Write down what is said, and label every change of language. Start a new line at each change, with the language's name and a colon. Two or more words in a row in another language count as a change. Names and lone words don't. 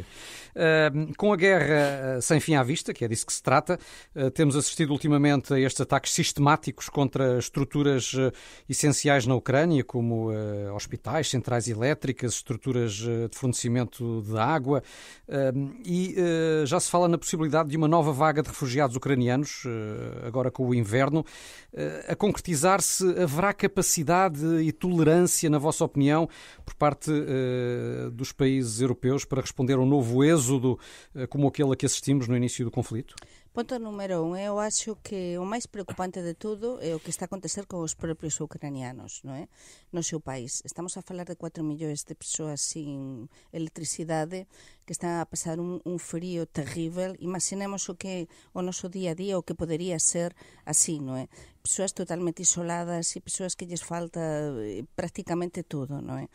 Portuguese: Com a guerra sem fim à vista, que é disso que se trata, temos assistido ultimamente a estes ataques sistemáticos contra estruturas essenciais na Ucrânia, como hospitais, centrais elétricas, estruturas de fornecimento de água, e já se fala na possibilidade de uma nova vaga de refugiados ucranianos, agora com o inverno, a concretizar-se. Haverá capacidade e tolerância, na vossa opinião, por parte dos países europeus para responder a um novo êxodo como aquele a que assistimos no início do conflito?
Galician: Ponto número 1, eu acho que o máis preocupante de tudo é o que está a acontecer con os propios ucranianos, non é? No seu país. Estamos a falar de 4 millóns de persoas sin electricidade que están a pasar un frío terrível. Imaginemos o que o noso día a día, o que podería ser así, non é? Persoas totalmente isoladas e persoas que lles falta prácticamente todo, non é?